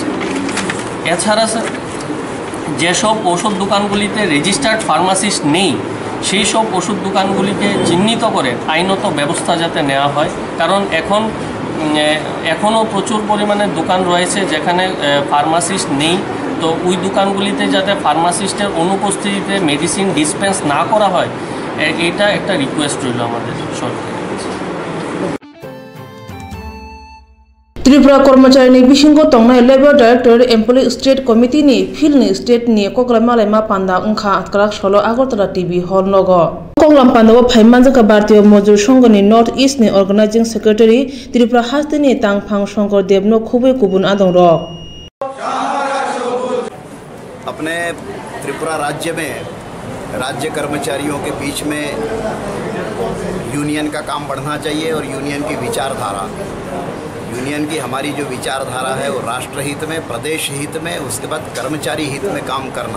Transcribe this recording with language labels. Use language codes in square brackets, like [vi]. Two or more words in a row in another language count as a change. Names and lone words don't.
[bn] এছাড়া যেসব ওষুধ দোকানগুলিতে [en] registered pharmacist [bn] নেই, সেই সব ওষুধ দোকানগুলিকে চিহ্নিত করে আইনত ব্যবস্থা যাতে নেওয়া হয়, কারণ এখনও প্রচুর পরিমাণে দোকান রয়েছে যেখানে ফার্মাসিস্ট নেই। তো ওই দোকানগুলিতে যাতে ফার্মাসিস্টের অনুপস্থিতিতে [en] medicine dispense [bn] না করা হয়, এটা একটা রিকোয়েস্ট রইল আমাদের সরকারের কাছে। [trp] त्रिपुरा कर्मचारी बिसिंग तंगनाय [en] labour director employ state committee [trp] नि फिल्ड नि स्टेट नि कोकला मालायमा पांदा उंखा आतकराक सलो आगरतला टीवी हॉल नगो कोंगलाम पांदाव फाइमानजका भारतीय मजदूर संघ नि नॉर्थ ईस्ट नि [en] organising secretary [trp] त्रिपुरा हास्ते नि तांगफां शंकर देवनो खुबै गुबुन आदं र [hi] अपने त्रिपुरा राज्य में राज्य कर्मचारियों के बीच में यूनियन का काम बढ़ना चाहिए, और यूनियन की विचारधारा, यूनियन की हमारी जो विचारधारा है वो राष्ट्र हित में, प्रदेश हित में, उसके बाद कर्मचारी हित में काम करना।